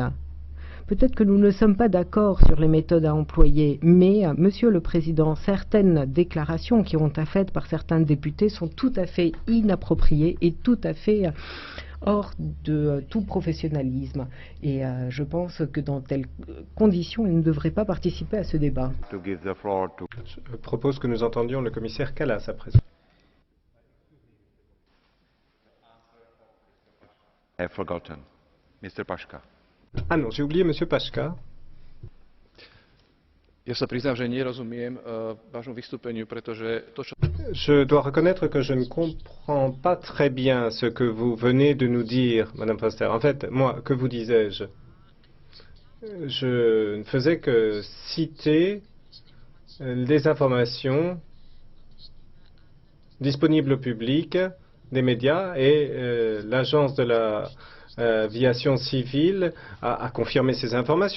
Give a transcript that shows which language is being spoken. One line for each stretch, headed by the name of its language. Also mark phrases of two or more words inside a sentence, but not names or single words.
French: Peut-être que nous ne sommes pas d'accord sur les méthodes à employer, mais, Monsieur le Président, certaines déclarations qui ont été faites par certains députés sont tout à fait inappropriées et tout à fait hors de tout professionnalisme. Et je pense que dans telles conditions, ils ne devraient pas participer à ce débat. Je propose que nous entendions le commissaire Kallas à présent.
English: I have forgotten. Mr. Paška.
French: Ah non, j'ai oublié Monsieur Paška.
Slovak: Ja sa priznám, že nerozumiem vášmu vystúpeniu, pretože to, čo...
French: Je dois reconnaître que je ne comprends pas très bien ce que vous venez de nous dire, Madame Foster. En fait, moi, que vous disais-je? Je ne faisais que citer les informations disponibles au public des médias et l'agence de la aviation civile a confirmé ces informations.